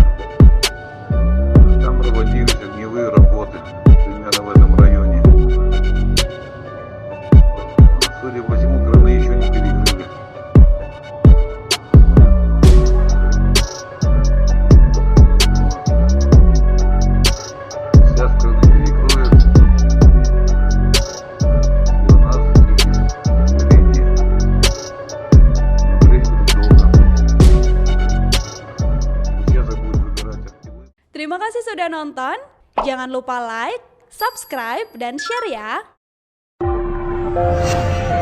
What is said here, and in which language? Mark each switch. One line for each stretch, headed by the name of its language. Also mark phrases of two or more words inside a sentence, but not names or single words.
Russian: Там проводились огневые работы, примерно в этом районе. Судя по всему, краны еще не перекрыли. Сейчас краны перекроют.
Indonesian: Terima kasih sudah nonton. Jangan lupa like, subscribe, dan share ya.